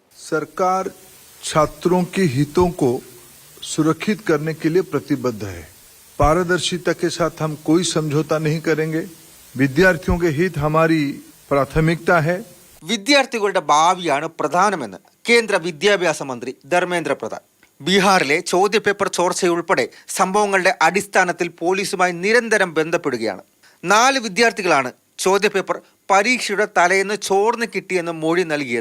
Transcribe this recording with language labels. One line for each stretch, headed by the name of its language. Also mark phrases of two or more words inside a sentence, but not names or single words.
Hindi: सरकार छात्रों के हितों को सुरक्षित करने के लिए प्रतिबद्ध है। पारदर्शिता के साथ हम कोई समझौता नहीं करेंगे। विद्यार्थियों के हित हमारी प्राथमिकता है।
Malayalam: വിദ്യാർത്ഥികളുടെ ഭാവിയാണ് പ്രധാനമെന്ന് കേന്ദ്ര വിദ്യാഭ്യാസ മന്ത്രി ധർമ്മേന്ദ്ര പ്രധാൻ. ബീഹാറിലെ ചോദ്യപേപ്പർ ചോർച്ചയുൾപ്പെടെ സംഭവങ്ങളുടെ അടിസ്ഥാനത്തിൽ പോലീസുമായി നിരന്തരം ബന്ധപ്പെടുകയാണ്. 4 വിദ്യാർത്ഥികളാണ് ചോദ്യപേപ്പർ പരീക്ഷയുടെ തലേന്ന് ചോർന്ന് കിട്ടിയെന്ന് മൊഴി നൽകിയത്.